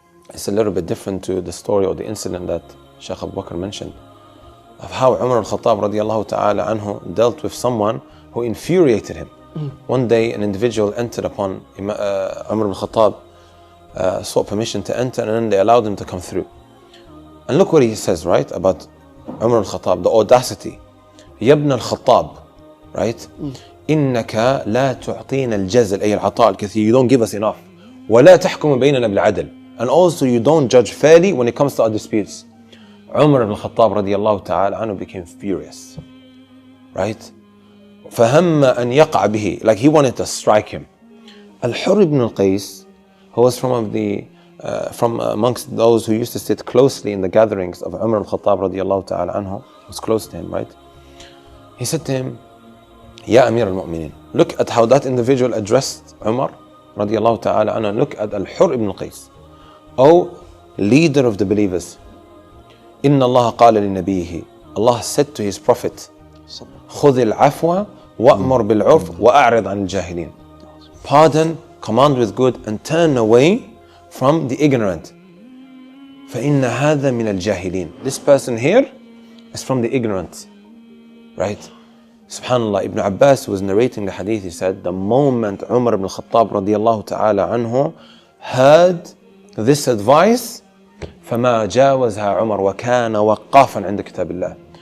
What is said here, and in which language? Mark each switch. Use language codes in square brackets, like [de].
[en] It's a little bit different to the story or the incident that Shaykh Abu Bakr mentioned, of how Umar al-Khattab radiallahu ta'ala anhu dealt with someone who infuriated him. One day an individual entered upon Umar al-Khattab, sought permission to enter, and then they allowed him to come through. And look what he says, right, about Umar al-Khattab, the audacity. [ar] يَبْنَ الْخَطَّابِ, [en] right? [ar] إِنَّكَ لَا تُعْطِينَ الْجَزْلِ أي العطاء الكثير. [en] You don't give us enough. [ar] وَلَا تَحْكُمُ بَيْنَنَا بِالْعَدْلِ. [en] And also you don't judge fairly when it comes to our disputes. Umar ibn al-Khattab radiallahu ta'ala anhu became furious, right? [ar] فَهَمَّ أَنْ يَقْعَ بِهِ, [en] like he wanted to strike him. Al-Hurr ibn al-Qais, who was from amongst those who used to sit closely in the gatherings of Umar al-Khattab radiallahu ta'ala anhu, was close to him, right? He said to him, Ya Amir al-Mu'mineen. Look at how that individual addressed Umar radiallahu ta'ala anhu. Look at Al-Hurr ibn al-Qais. O leader of the believers, [ar] إِنَّ اللَّهَ قَالَ لِنَبِيهِ. [en] Allah said to his prophet, [ar] خُذِ الْعَفْوَ وَأْمُرْ بِالْعُرْفِ وَأَعْرِضْ عَنِ الْجَاهِلِينَ. [en] Pardon, command with good, and turn away from the ignorant. [ar] فَإِنَّ هَذَا مِنَ الْجَاهِلِينَ. [en] This person here is from the ignorant, right? SubhanAllah, Ibn Abbas was narrating the hadith. He said, the moment Umar ibn al-Khattab radiallahu ta'ala anhu heard this advice, [ar] فَمَا جَاوَزْهَا عُمَرْ وَكَانَ وَقَّافًا عِنْدَ كِتَابِ اللَّهِ.